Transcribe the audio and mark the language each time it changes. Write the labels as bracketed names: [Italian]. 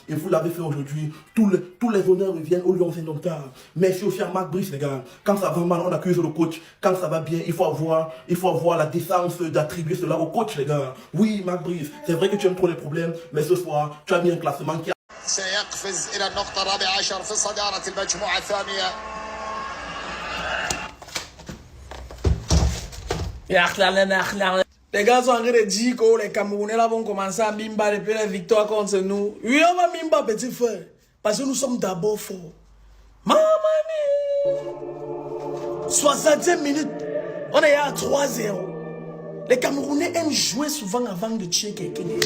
[French] Et vous l'avez fait aujourd'hui. Tous les honneurs reviennent aux Lions indomptables. Merci aussi à Marc Brice, les gars. Quand ça va mal, on accuse le coach. Quand ça va bien, il faut avoir la décence d'attribuer cela au coach, les gars. Oui, Marc Brice, c'est vrai que tu aimes trop les problèmes, mais ce soir, tu as mis un classement qui a... [Arabic] سيقفز إلى النقطة الرابعة عشر في صدارة المجموعة الثانية. [French] Les gars sont en train de dire que les Camerounais là vont commencer à mimba depuis la victoire contre nous. Oui, on va mimba, petit frère. Parce que nous sommes d'abord forts. Maman mia. 65 minutes. On est à 3-0. Les Camerounais aiment jouer souvent avant de tuer quelqu'un.